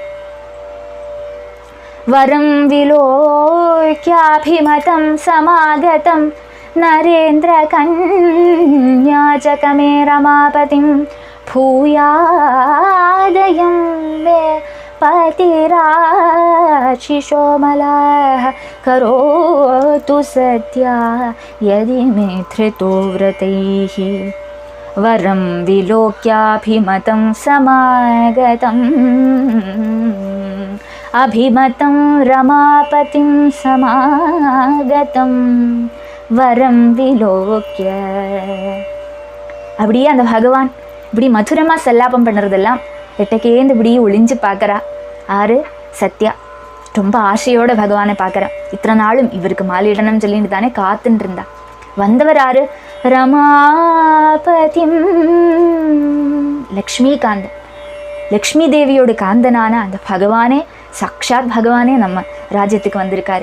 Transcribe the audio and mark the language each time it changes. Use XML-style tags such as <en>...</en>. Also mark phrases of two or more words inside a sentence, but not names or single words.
<sa>वरं विलोक्याभिमतं समागतं नरेन्द्र कन्याचकमे रमापतिम् भूयादयं मे पतिराशिषोऽमलाः करोतु सत्या यदि मे धृतो व्रतैः वरं विलोक्याभिमतं समागतम् अभिमतं रमापतिं समागतं वरं विलोक्य.</sa> <ta>அப்படியே அந்த பகவான் இப்படி மதுரமாக சல்லாபம் பண்ணுறதெல்லாம் எட்டக்கேந்து இப்படி ஒளிஞ்சு பார்க்குறா. ஆறு சத்யா ரொம்ப ஆசையோட பகவானை பார்க்குறா. இத்தனை நாளும் இவருக்கு மாலையிடணும்னு சொல்லிட்டு தானே காத்துட்டு இருந்தா. வந்தவர் யாரு? ரமாபதிம், லக்ஷ்மிகாந்தன், லக்ஷ்மி தேவியோட காந்தனான அந்த பகவானே, சாக்ஷாத் பகவானே நம்ம ராஜ்யத்துக்கு வந்திருக்காரு.</ta>